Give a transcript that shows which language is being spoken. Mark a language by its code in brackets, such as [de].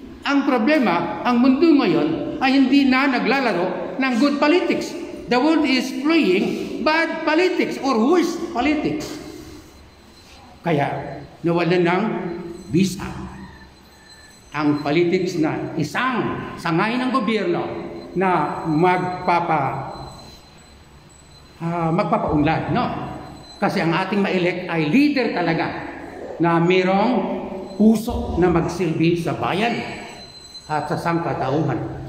[tl] Ang problema, ang mundo ngayon ay hindi na naglalaro ng [en] good politics. The world is playing bad politics or worse politics. [tl] Kaya nawalan ng bisa ang politics na isang sangay ng gobyerno na magpapaunlad, no? Kasi ang ating ma-elect ay leader talaga na mayroong puso na magsilbi sa bayan at sa sangkatauhan.